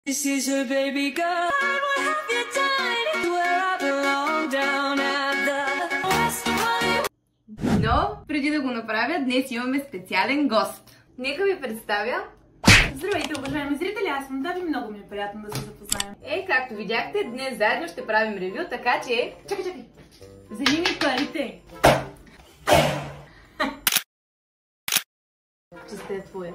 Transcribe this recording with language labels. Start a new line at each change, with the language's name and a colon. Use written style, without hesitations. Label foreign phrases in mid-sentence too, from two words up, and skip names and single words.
English: This is her baby girl. What have you done? Where I belong down at the West Hollywood.
Bulgarian: Но, преди да го направя, днес имаме специален гост. Нека ви представя. Здравейте, уважаеми зрители, аз съм Дави, много ми е приятно да се запознаем. Както видяхте, днес заедно ще правим ревю, така че... Чакай! Вземи ми парите! Чиста е твоя.